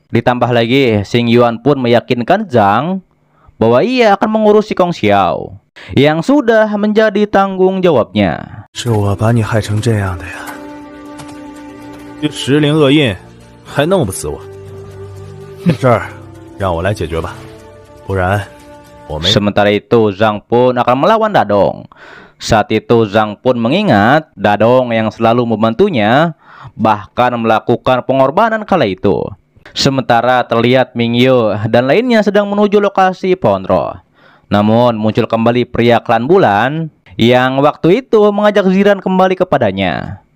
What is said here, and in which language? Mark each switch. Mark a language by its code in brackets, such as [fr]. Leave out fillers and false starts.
[id] Ditambah lagi Xing Yuan pun meyakinkan Zhang bahwa ia akan mengurus si Kong Xiao yang sudah menjadi tanggung jawabnya. [zh] 是我把你害成这样的呀！这石灵恶印还弄不死我，这事儿让我来解决吧，不然我没。 [id] Sementara itu Zhang pun akan melawan Dadong. Saat itu Zhang pun mengingat Dadong yang selalu membantunya, bahkan melakukan pengorbanan kala itu. Sementara terlihat Mingyu dan lainnya sedang menuju lokasi pohon roh. Namun muncul kembali pria klan bulan yang waktu itu mengajak Ziran kembali kepadanya.